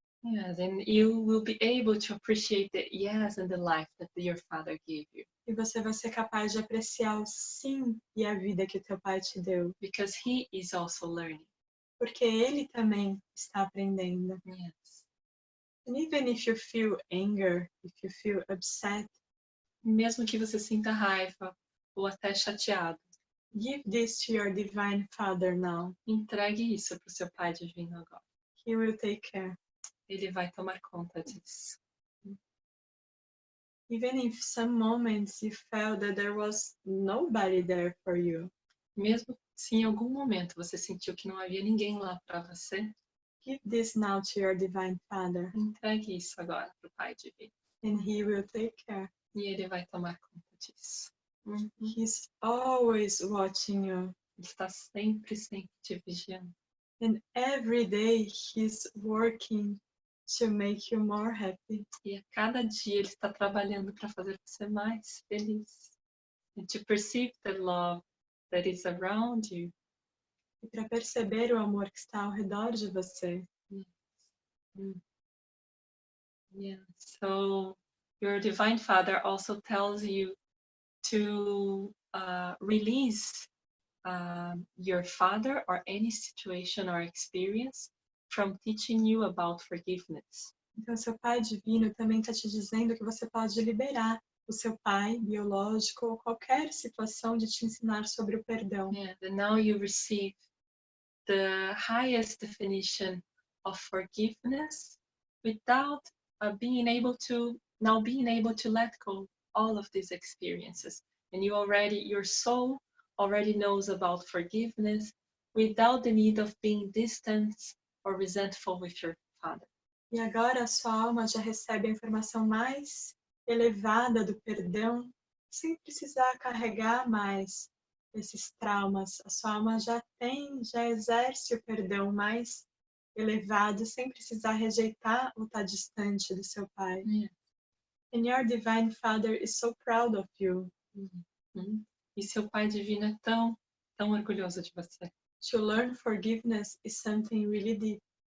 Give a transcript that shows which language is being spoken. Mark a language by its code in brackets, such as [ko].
[en] Yes, and you will be able to appreciate the yes and the life that your father gave you. [pt] E você vai ser capaz de apreciar o sim e a vida que o teu pai te deu. [en] Because he is also learning. [pt] Porque ele também está aprendendo. [en] Yes. And even if you feel anger, if you feel upset, [pt] Mesmo que você sinta raiva ou até chateado, [en] give this to your divine father now. [pt] entregue isso para o seu pai divino agora. [en] He will take care. [pt] Ele vai tomar conta disso. [en] Even if some moments you felt that there was nobody there for you, [pt] Mesmo se em algum momento você sentiu que não havia ninguém lá para você, [en] give this now to your divine father, [pt] entregue isso agora para o pai divino. [en] and he will take care. [pt] E ele vai tomar conta disso. [en] He's always watching you, [pt] Ele está sempre, sempre te vigiando. [en] and every day he's working to make you more happy. [pt] E a cada dia ele está trabalhando para fazer você mais feliz. [en] And to perceive the love that is around you. [pt] E para perceber o amor que está ao redor de você. [en] Yeah. So your divine father also tells you to release your father or any situation or experience from teaching you about forgiveness. [pt] Então, seu pai divino também está te dizendo que você pode liberar o seu pai biológico ou qualquer situação de te ensinar sobre o perdão. [en] Yeah, and now you receive the highest definition of forgiveness without being able to let go all of these experiences. And your soul already knows about forgiveness without the need of being distant or resentful with your father. [pt] E agora a sua alma já recebe a informação mais elevada do perdão, sem precisar carregar mais esses traumas. A sua alma já exerce o perdão mais elevado, sem precisar rejeitar ou estar distante do seu pai. [en] Yeah. And your divine father is so proud of you. [pt] E seu pai divino é tão, tão orgulhoso de você. [en] To learn forgiveness is something really deep.